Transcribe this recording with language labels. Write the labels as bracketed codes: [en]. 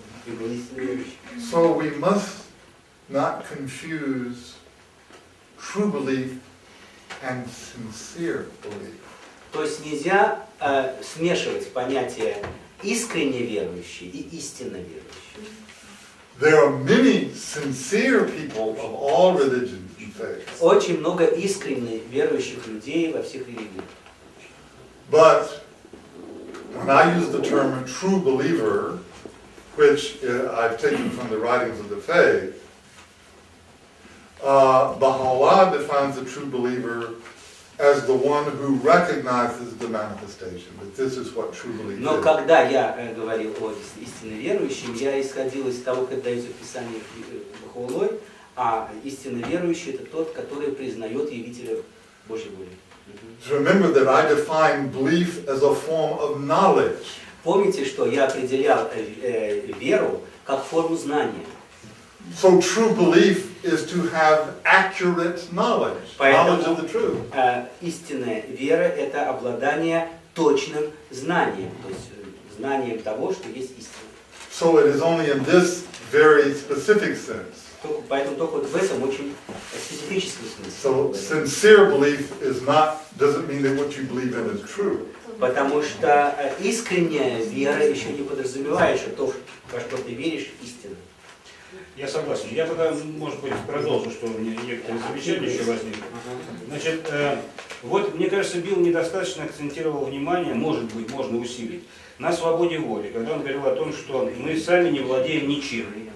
[ru] И был истинно верующим. [en] So we must not confuse true belief and sincere belief. [ru] То есть нельзя смешивать понятия искренне верующий и истинно верующий. [en] There are many sincere people of all religions and faiths. [ru] Очень много искренне верующих людей во всех религиях. [en] But when I use the term true believer, which I've taken from the writings of the faith, Baha'u'llah defines a true believer as the one who recognizes the manifestation, that this is what true belief [ru] Но [en] is. [ru] когда я говорил о истинно верующем, я исходил из того, как дается в Писании Бахаулой, а истинно верующий это тот, который признает явителя Божьей воли. [en] Remember that I define belief as a form of knowledge. [ru] Помните, что я определял веру как форму знания. [en] So true belief is to have accurate knowledge, knowledge of the truth. [ru] Истинная вера – это обладание точным знанием, то есть знанием того, что есть истина. [en] So it is only in this very specific sense. [ru] Поэтому только вот в этом очень специфическом смысле. [en] So sincere belief doesn't mean that what you believe in is true. [ru] Потому что искренняя вера еще не подразумевает, что то, во что ты веришь, истина. Я согласен. Я тогда, может быть, продолжу, что у меня некоторые замечания еще возникли. Значит, вот, мне кажется, Билл недостаточно акцентировал внимание, может быть, можно усилить, на свободе воли, когда он говорил о том, что мы сами не владеем ничем.